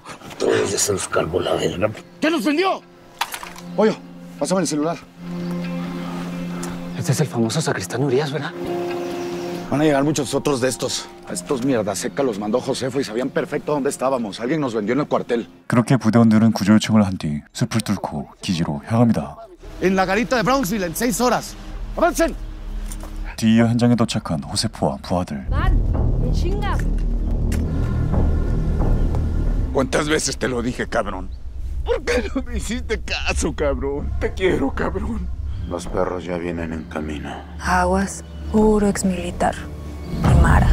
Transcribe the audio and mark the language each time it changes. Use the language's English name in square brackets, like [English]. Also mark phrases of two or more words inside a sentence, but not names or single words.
[Spanish] Todavía se los calvo la verga. ¿Qué nos vendió? Pollo, pásame el celular. Este es el famoso sacristán Urias, ¿verdad? Van a llegar muchos otros de estos. A estos mierda seca los mandó Josefo y sabían perfecto dónde estábamos. Alguien nos vendió en el cuartel. [Korean] 그렇게 부대원들은 구조 요청을 한 뒤 숲을 뚫고 기지로 향합니다. [Spanish] En la garita de Brownsville en 6 horas. ¡Avancen! [Korean] 뒤이어 현장에 도착한 호세포와 부하들. [Spanish] ¡En chinga! ¿Cuántas veces te lo dije, cabrón? ¿Por qué no me hiciste caso, cabrón? Te quiero, cabrón. Los perros ya vienen en camino. Aguas, puro exmilitar. Y Mara.